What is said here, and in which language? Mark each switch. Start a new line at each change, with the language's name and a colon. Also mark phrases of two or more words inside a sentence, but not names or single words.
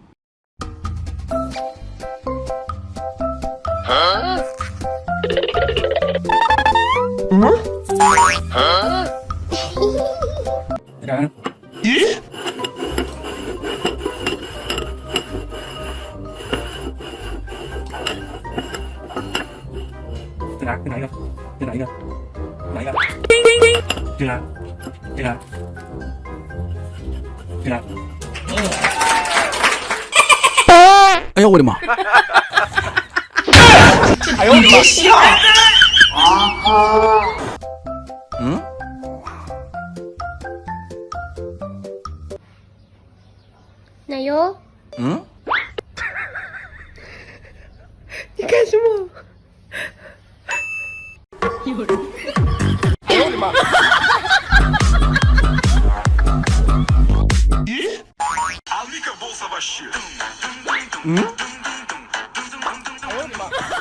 Malay: Kena.
Korean: 예?
Malay: Kena ikan. Kena ikan. Kena ikan. Kena. Kena. Kena.
Chinese: 哎呦我的妈！哎呦，别笑！嗯？奶油，嗯？你干什么？
Korean: 이거를
Chinese: 哎呦我的妈！ 응? 哎呦我的妈！